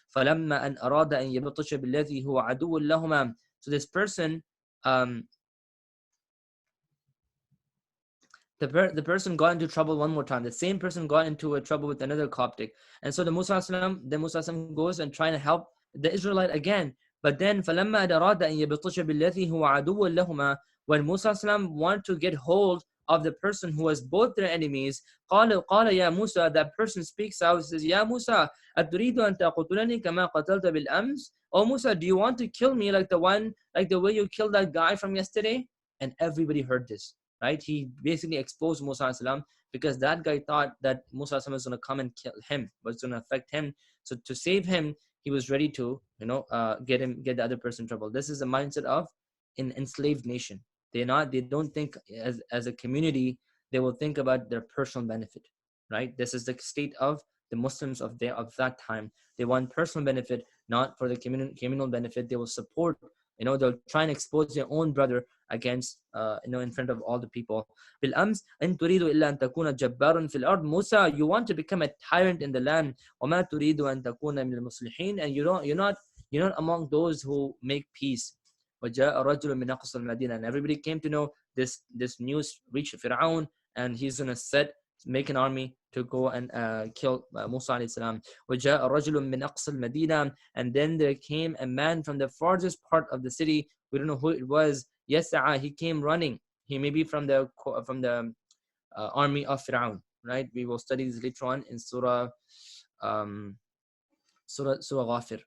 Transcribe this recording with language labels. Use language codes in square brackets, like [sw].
[ar] فَلَمَّا أَنْ أَرَادَ أَنْ يَبْطِشَ بِالَّذِي هُوَ عَدُوٌّ لَهُمَا. [en] So this person, the person got into trouble one more time. The same person got into a trouble with another Coptic. And so the Musa goes and trying to help the Israelite again. But then [ar] فَلَمَّا أَرَادَ أَنْ يَبْطِشَ بِالَّذِي هُوَ عَدُوٌّ لَهُمَا. [en] When Musa wanted to get hold of the person who was both their enemies, [ar] قال يا Musa, [en] that person speaks out, says, [ar] يا Musa أتريد أن تقتلني كما قتلت بالأمس? [en] Oh Musa, do you want to kill me like the way you killed that guy from yesterday? And everybody heard this, right? He basically exposed Musa because that guy thought that Musa was going to come and kill him, was going to affect him. So to save him, he was ready to get the other person in trouble. This is the mindset of an enslaved nation. They don't think as a community. They will think about their personal benefit, right? This is the state of the Muslims of that time. They want personal benefit, not for the communal benefit. They will support, they'll try and expose their own brother against, in front of all the people. [ar] بالأمس إن تريد إلا أن تكون جبارا في الأرض. [en] Musa, you want to become a tyrant in the land. [ar] وما تريد أن تكون من المصلحين. [en] And you're not among those who make peace. [ar] وجاء رجل من أقصى المدينة. [en] And everybody came to know this news reached Fir'aun, and he's going to make an army to go and kill Musa alayhi salam. [ar] وجاء رجل من أقصى المدينة. [en] And then there came a man from the farthest part of the city. We don't know who it was. [ar] يسعى, [en] he came running. He may be from the army of Fir'aun, right? We will study this later on in Surah Ghafir.